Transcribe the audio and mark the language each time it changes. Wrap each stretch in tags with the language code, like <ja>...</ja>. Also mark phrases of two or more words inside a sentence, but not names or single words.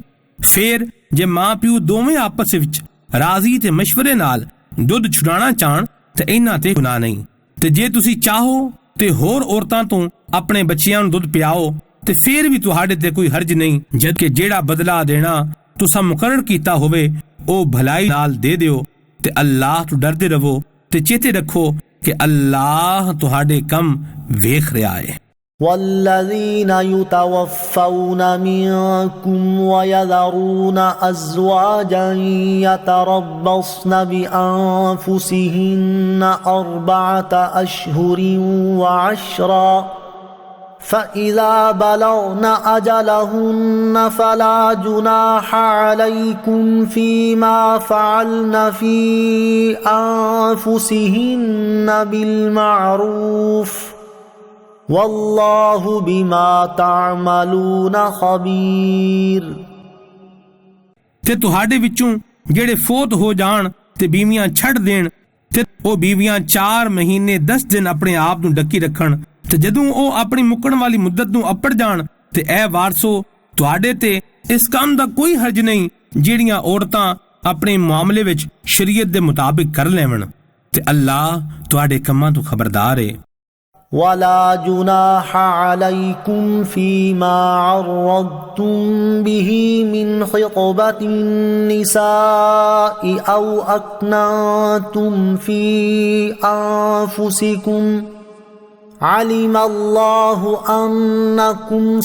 <pa>ਫੇਰ ਜੇ ਮਾਂ ਪਿਓ ਦੋਵੇਂ ਆਪਸ ਵਿੱਚ ਰਾਜ਼ੀ ਤੇ ਮਸ਼ਵਰੇ ਨਾਲ ਦੁੱਧ ਛੁਡਾਣਾ ਚਾਹਣ ਤੇ ਇਹਨਾਂ ਤੇ ਗੁਨਾਹ ਨਹੀਂ। ਤੇ ਜੇ ਤੁਸੀਂ ਚਾਹੋ ਤੇ ਹੋਰ ਔਰਤਾਂ ਤੋਂ ਆਪਣੇ ਬੱਚਿਆਂ ਨੂੰ ਦੁੱਧ ਪਿਆਓ ਤੇ ਫੇਰ ਵੀ ਤੁਹਾਡੇ ਤੇ ਕੋਈ ਹਰਜ ਨਹੀਂ, ਜਦਕਿ ਜਿਹੜਾ ਬਦਲਾ ਦੇਣਾ ਤੁਸੀਂ ਮੁਕਰਰ ਕੀਤਾ ਹੋਵੇ ਉਹ ਭਲਾਈ ਨਾਲ ਦੇ ਦਿਓ ਤੇ ਅੱਲਾਹ ਤੋਂ ਡਰਦੇ ਰਹੋ ਤੇ ਚੇਤੇ ਰੱਖੋ کہ اللہ تہاڈے کم ویکھ رہا ہے۔</pa> <ar>والذین یتوفون منکم ویذرون ازواجا یتربصن بانفسہن 4 اشہر وعشرا فَإِذَا بَلَغْنَ أَجَلَهُنَّ فَلَا جُنَاحَ عَلَيْكُمْ فِيمَا فَعَلْنَ فِي أَنفُسِهِنَّ بِالْمَعْرُوفِ وَاللَّهُ بِمَا تَعْمَلُونَ خَبِيرٌ۔</ar> <pa>تے تہاڈے وچوں جڑے فوت ہو جان تے بیویاں چھڈ دین تے او بیویاں 4 مہینے 10 دن اپنے آپ نوں ڈکی رکھن تے جدوں او اپنی مکن والی مدت نوں اپڑ جان تے اے وارثو تواڈے تے اس کام دا کوئی حرج نہیں جیڑیاں عورتاں اپنے معاملے وچ شریعت دے مطابق کر لیون تے اللہ تواڈے کماں تو خبردار ہے۔</pa> <ar>وَلَا جُنَاحَ عَلَيْكُمْ فِي مَا عَرَّضْتُمْ بِهِ مِنْ خِطْبَةِ النِّسَاءِ أَوْ أَكْنَنْتُمْ فِي أَنفُسِكُمْ علم الله أنكم</ar>